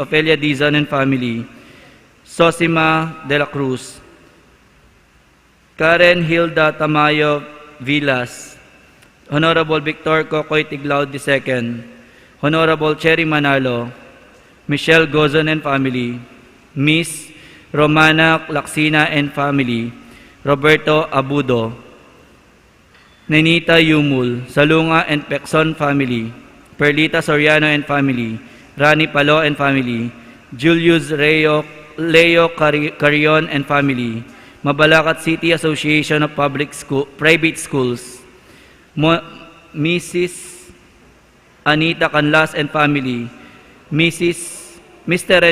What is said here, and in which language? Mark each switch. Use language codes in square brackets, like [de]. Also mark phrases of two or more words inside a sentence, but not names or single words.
[en] Ofelia Dizon and family, Sosima de la Cruz, Karen Hilda Tamayo Villas, Honorable Victor Cocoy Tiglao II, Honorable Cherry Manalo, Michelle Gozon and family, Miss Romana Laksina and family, Roberto Abudo, Nenita Yumul, Salunga and Pekson family, Perlita Soriano and family, Rani Palo and family, Julius Leo Carion and family, Mabalacat City Association of Private Schools, Mrs. Anita Canlas and family, Mr.